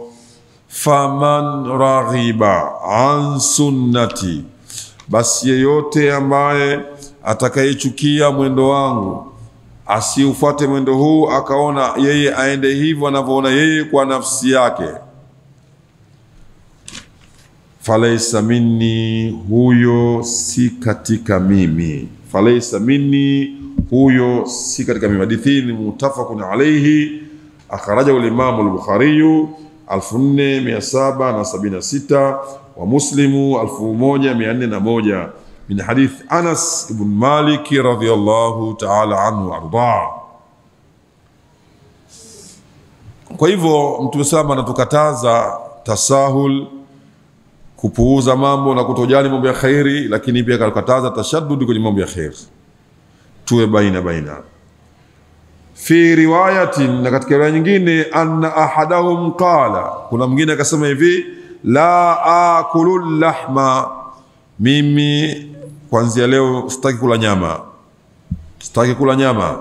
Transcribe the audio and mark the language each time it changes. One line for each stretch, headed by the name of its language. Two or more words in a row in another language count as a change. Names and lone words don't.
Arabic: فمن رغب عن سنتي,
Swahili: basi yeyote ambaye atakayechukia mwendo wangu, asiufuate mwendo huu, akaona yeye aende hivyo anavyoona yeye kwa nafsi yake,
Arabic: فليس مني,
Swahili: huyo si katika mimi.
Arabic: فليس مني,
Swahili: huyo si katika mimi. Hadithi ni
Arabic: متفق عليه، أخرجه الإمام البخاري 4776 ومسلم 1401 من حديث أنس بن مالك رضي الله تعالى عنه arda.
Swahili: Kwa hivyo Mtume sallallahu anatukataza tasahul, kupuuza mambo na kutojali mambo ya khairi, lakini pia akakataza tashaddud kwenye mambo ya khair. Tuwe baina.
Arabic: في رواية,
Swahili: na katika riwaya nyingine,
Arabic: أن أحدهم قال,
Swahili: kuna mwingine akasema hivi,
Arabic: لا آكل لحما,
Swahili: mimi kuanzia leo sitaki kula nyama, sitaki kula nyama.